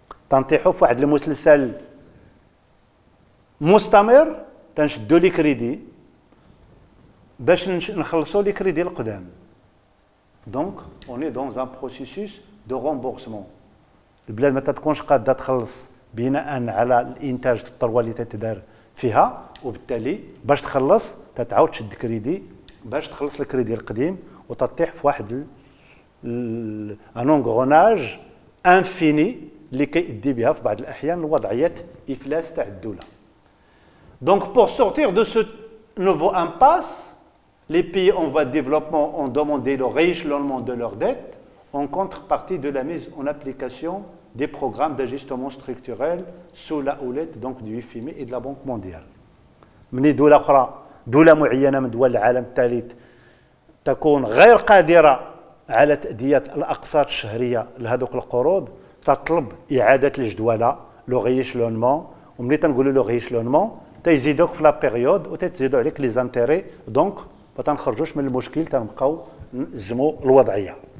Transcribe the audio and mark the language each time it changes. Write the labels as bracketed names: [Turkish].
[Arabic] تنطيحوا في واحد المسلسل مستمر تنشدوا لي كريدي باش نخلصوا لي كريدي القدام. [French] Donc on est dans un processus de remboursement. [Arabic] البلاد ما تكونش قادة تخلص بناء على الانتاج في الثروه اللي تتدار فيها، وبالتالي باش تخلص تتعاود تشد كريدي باش تخلص الكريدي القديم وتطيح في واحد ان انغروناج انفيني اللي كيؤدي بها في بعض الاحيان لوضعيه افلاس تاع الدوله. [French] Donc pour sortir de ce nouveau impasse, les pays en voie de développement ont demandé le rééchelonnement de leurs dettes en contrepartie de la mise en application des programmes d'ajustement structurel sous la houlette donc du FMI et de la Banque mondiale. [Arabic] من دولة أخرى، دولة معينة من دول العالم الثالث تكون غير قادرة على تأدية الأقساط الشهرية لهذوك القروض، تطلب إعادة الجدولة لو غيشلونمون، وملي تنقولوا لو غيشلونمون تيزيدوك في لا بيريود وتزيدوا عليك لي زانتيري، دونك ما تنخرجوش من المشكل، تنبقاو نزموا الوضعية.